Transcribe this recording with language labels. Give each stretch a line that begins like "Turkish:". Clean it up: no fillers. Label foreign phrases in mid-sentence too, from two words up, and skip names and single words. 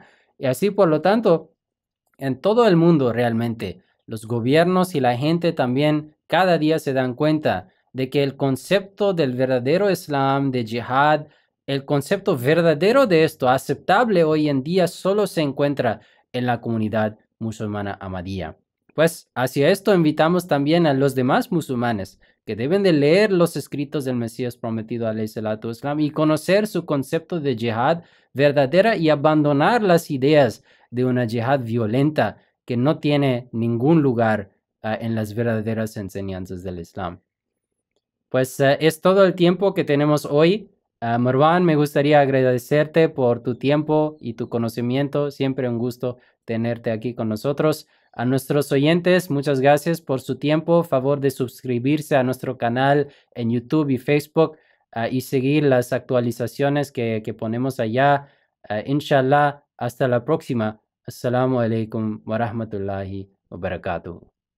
Spanish: Y así, por lo tanto, en todo el mundo realmente, los gobiernos y la gente también cada día se dan cuenta de que el concepto del verdadero Islam, de jihad, el concepto verdadero de esto, aceptable hoy en día, solo se encuentra en la comunidad musulmana ahmadía. Pues hacia esto invitamos también a los demás musulmanes que deben de leer los escritos del Mesías prometido
Arabic: عليه الصلاة والسلام
Spanish: y conocer su concepto de jihad verdadera y abandonar las ideas de una yihad violenta que no tiene ningún lugar en las verdaderas enseñanzas del Islam. Pues es todo el tiempo que tenemos hoy. Marwan, me gustaría agradecerte por tu tiempo y tu conocimiento. Siempre un gusto tenerte aquí con nosotros. A nuestros oyentes, muchas gracias por su tiempo. Favor de suscribirse a nuestro canal en YouTube y Facebook y seguir las actualizaciones que ponemos allá. Inshallah, hasta la próxima.
Arabic: السلام عليكم ورحمة الله وبركاته.